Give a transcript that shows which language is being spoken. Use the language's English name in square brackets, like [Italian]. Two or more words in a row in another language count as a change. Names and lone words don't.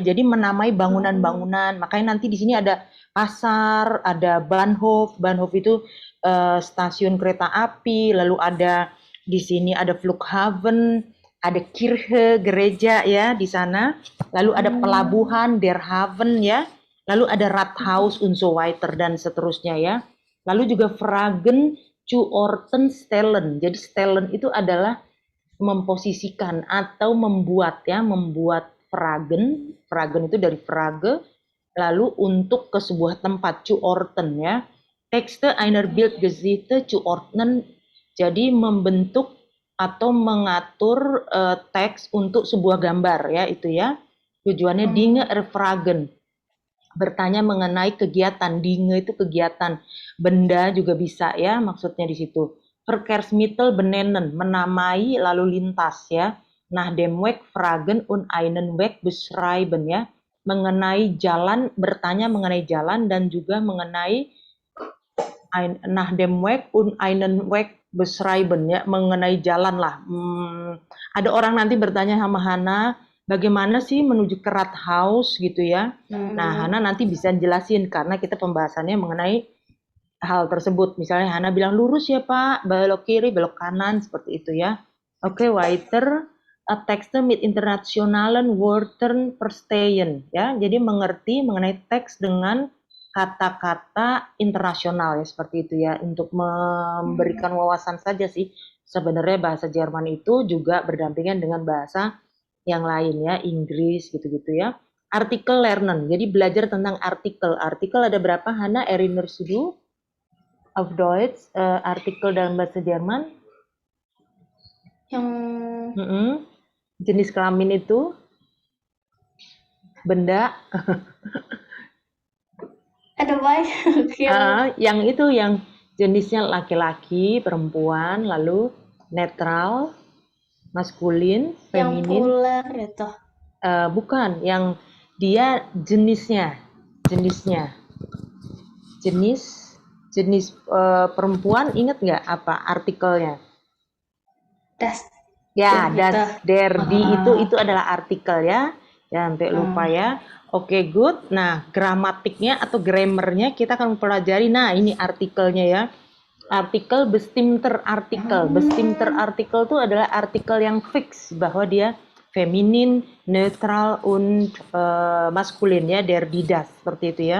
[Indonesian] Jadi menamai bangunan-bangunan. Makanya nanti di sini ada pasar, ada Bahnhof itu stasiun kereta api, lalu ada di sini ada Flughafen, ada Kirche, gereja ya di sana. Lalu ada pelabuhan, [German] Der Hafen [Indonesian] ya. Lalu ada [German] Rathaus und so weiter [Indonesian] dan seterusnya ya. Lalu juga [German] Fragen zu Orten stellen. [Indonesian] Jadi stellen itu adalah memposisikan atau membuat ya, membuat Fragen. Fragen itu dari Frage, lalu untuk ke sebuah tempat, [German] zu Orten ya. Texte einer Bildgeschichte zu ordnen, [Indonesian] jadi membentuk atau mengatur teks untuk sebuah gambar ya, itu ya. Tujuannya [German] Dinge erfragen, [Indonesian] bertanya mengenai kegiatan. Dinge itu kegiatan, benda juga bisa ya, maksudnya di situ. [German] Verkehrsmittel benennen, [Indonesian] menamai lalu lintas ya. [German] Nach dem Weg fragen und einen Weg beschreiben [Indonesian] ya, mengenai jalan, bertanya mengenai jalan, dan juga mengenai [German] nach dem Weg und einen Weg beschreiben [Indonesian] ya, mengenai jalan lah. Ada orang nanti bertanya sama Hana, bagaimana sih menuju ke Rathaus gitu ya. Nah, Hana nanti bisa jelasin karena kita pembahasannya mengenai hal tersebut. Misalnya Hana bilang lurus ya Pak, belok kiri, belok kanan, seperti itu ya. Oke, [German] weiter. Tekste mit internationalen Wörtern verstehen ya. [Indonesian] Jadi mengerti mengenai teks dengan kata-kata internasional ya, seperti itu ya, untuk memberikan wawasan saja sih. Sebenarnya bahasa Jerman itu juga berdampingan dengan bahasa yang lain ya, Inggris gitu-gitu ya. [German] Artikel lernen, [Indonesian] jadi belajar tentang artikel. Artikel ada berapa, [German] Hana? Erinnerst du auf Deutsch, [Indonesian] artikel dalam bahasa Jerman? Yang jenis kelamin itu benda. Ada banyak. Yang itu yang jenisnya laki-laki, perempuan, lalu netral, maskulin, feminin. Yang plural itu. Bukan, yang dia jenisnya. Jenis perempuan, ingat nggak apa artikelnya? [German] Das. [Indonesian] Ya, das, der, die itu adalah artikel ya. Ya, sampai lupa ya. Oke, good. Nah, gramatiknya atau grammarnya kita akan pelajari. Nah, ini artikelnya ya. [German] Artikel bestimter artikel. Bestimter artikel [Indonesian] itu adalah artikel yang fix bahwa dia feminin, netral, und maskulin ya, [German] der didas [Indonesian] seperti itu ya.